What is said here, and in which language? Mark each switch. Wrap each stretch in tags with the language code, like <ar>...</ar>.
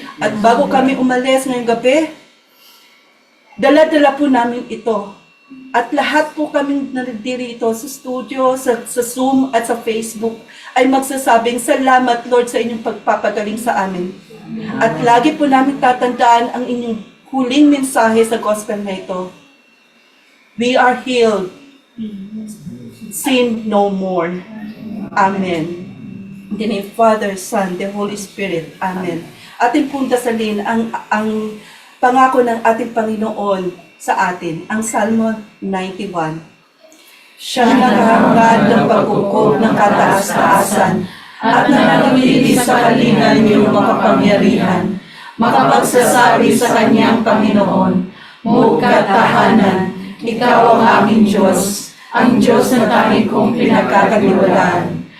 <tl>At bago kami umalis ngayong gabi, dala-dala po namin ito. At lahat po kaming nandito sa studio, sa Zoom at sa Facebook ay magsasabing salamat, Lord, sa inyong pagpapagaling sa amin. At lagi po namin tatandaan ang inyong huling mensahe sa gospel na ito.</tl> <en>We are healed. Sin no more. Amen. In the name of Father, Son, the Holy Spirit. Amen.</en> <tl>Ating pong dasalin ang pangako ng ating Panginoon sa atin, ang Salmo 91. Siya nakahangad ng pagkukup ng kataas-taasan at nananatili sa kalingan niyong makapangyarihan, makapagsasabi sa kanyang Panginoon, Muka't tahanan, ikaw ang aming Diyos, ang Diyos na tanging kong pinagkakatiwalaan.</tl>